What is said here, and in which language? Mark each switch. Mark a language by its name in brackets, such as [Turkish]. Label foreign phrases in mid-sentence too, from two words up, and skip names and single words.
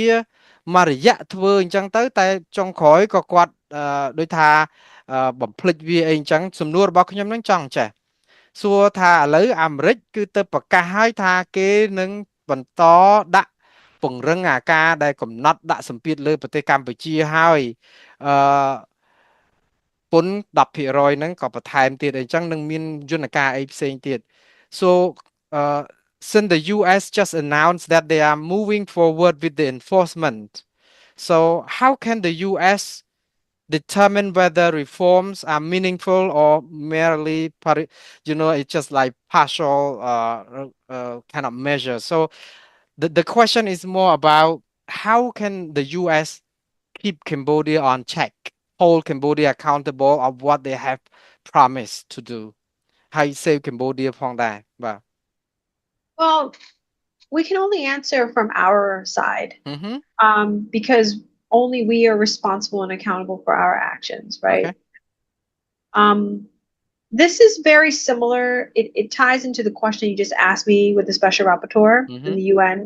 [Khmer] មករយៈធ្វើអញ្ចឹងទៅតែចុងក្រោយក៏គាត់ដូចថាបំភ្លេចវាអីអញ្ចឹងសំណួររបស់ខ្ញុំនឹងចង់ចេះសួរថាឥឡូវអាមេរិកគឺទៅ ប្រកាសឲ្យថាគេនឹងបន្តដាក់ពង្រឹងអាការដែលកំណត់ដាក់សម្ពាធលើប្រទេសកម្ពុជាហើយអឺ ពន្ធ10%ហ្នឹងក៏បន្ថែមទៀតអញ្ចឹងនឹងមានយន្តការអីផ្សេងទៀត [English] so since the US just announced that they are moving forward with the enforcement so how can the US determine whether reforms are meaningful or merely it's just like partial kind of measure so the question is more about how can the US keep Cambodia on check, hold Cambodia accountable of what they have promised to do. [Khmer] ហើយ save Cambodia ផងដែរបាទ [English] Well, we can only answer from our side, because only we are responsible and accountable for our actions, right? Okay. This is very similar. It ties into the question you just asked me with the special rapporteur in the UN.